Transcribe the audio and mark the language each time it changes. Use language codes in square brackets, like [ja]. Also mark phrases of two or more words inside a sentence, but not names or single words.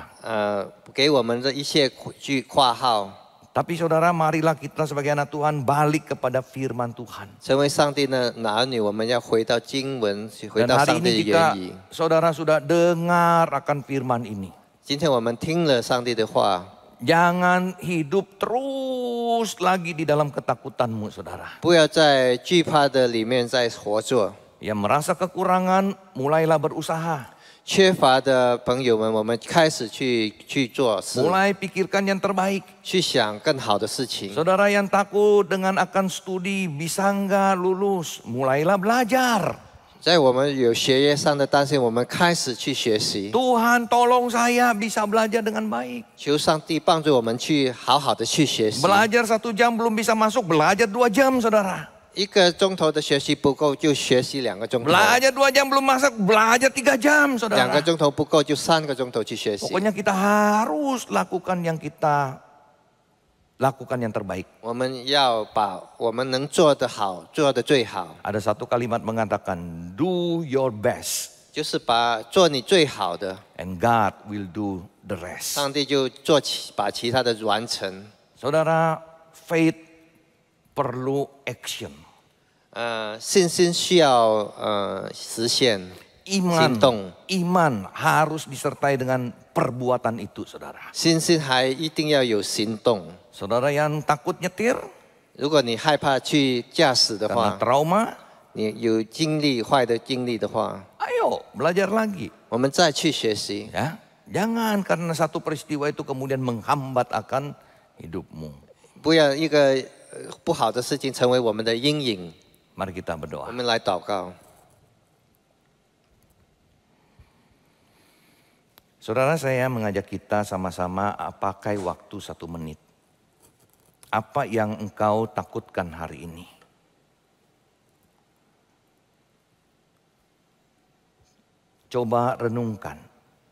[zh] 给我们的一些括号， [id] Tapi saudara, marilah kita sebagai anak Tuhan balik kepada firman Tuhan. [zh] 成为上帝的儿女，我们要回到经文，回 [id] Dan [zh] 到 [id] hari [zh] 上帝 [id] ini [zh] 的 [id] jika [zh] 原意。 [id] saudara sudah dengar akan firman ini, [zh] 今天我们听了上帝的话， [id] jangan hidup terus lagi di dalam ketakutanmu saudara. [zh] 不要在惧怕的里面再活着。 [id] Yang merasa kekurangan, mulailah berusaha. [zh] 缺乏的朋友们，我们开始去做事， [id] Mulai pikirkan yang terbaik. [zh] 去想更好的事情。 [id] Saudara yang takut dengan akan studi, bisa nggak lulus? Mulailah belajar. [zh] 在我们有学业上的担心，我们开始去学习， [id] Tuhan tolong saya bisa belajar dengan baik. [zh] 求上帝帮助我们去好好的去学习。 [id] Belajar 1 jam belum bisa masuk, belajar 2 jam saudara. [zh] 1 个钟头的学习不够，就学习2个钟头； [id] Belajar 2 jam belum masuk, belajar 3 jam [zh] 2个 [id] saudara. [zh] 钟头不够，就3个钟头去学习。 [id] Pokoknya kita harus lakukan yang terbaik. [zh] 我们要把我们能做的好，做的最好， [id] Ada satu kalimat mengatakan, [en] do your best [zh] 就是做你最好的， [en] and God will do the rest. [zh] 上帝就把其他的完成。 [id] Saudara, faith perlu action. [zh] 信心需要实现， [id] Iman, [zh] 行动。 [id] iman harus disertai dengan perbuatan itu saudara. [zh] 信心还一定要有行动。 [id] Saudara yang takut nyetir [zh] 如果你害怕去驾驶的 [id] karena [zh] 话， [id] trauma, [zh] 你有坏的经历的话， [id] ayo belajar lagi. [zh] 我们再去学习。 [id] Ya, jangan karena satu peristiwa itu kemudian menghambat akan hidupmu. [zh] 不要一个不好的事情成为我们的阴影。 [id] Mari kita [zh] 我 [id] berdoa. [zh] 们来祷告。 [id] Saudara, saya mengajak kita sama-sama pakai waktu 1 menit. Apa yang engkau takutkan hari ini? Coba renungkan.